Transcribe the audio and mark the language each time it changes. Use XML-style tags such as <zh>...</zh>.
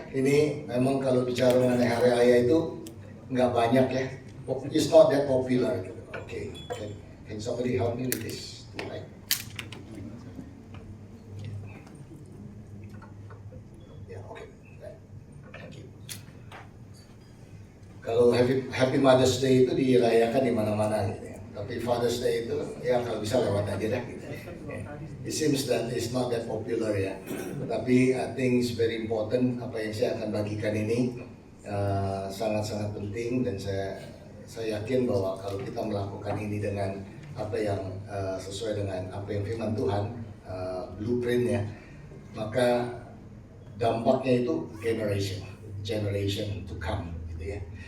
<id>Ini memang kalau bicara mengenai Hari Ayah itu nggak banyak ya.</id> <en>It's not that popular. Okay, can somebody help me with this? Right. Yeah, okay. Thank you.</en> <id>Kalau Happy Mother's Day itu dirayakan di mana-mana gitu ya. Tapi Father's Day itu ya kalau bisa lewat aja dah gitu.</id> <en>It seems that it's not that popular ya.</en> <id>Tapi</id> <en>I think it's very important</en> <id>apa yang saya akan bagikan ini sangat-sangat penting, dan saya yakin bahwa kalau kita melakukan ini dengan apa yang sesuai dengan apa yang firman Tuhan, blueprintnya, maka dampaknya itu</id> <en>generation to come</en> <id>gitu ya.</id>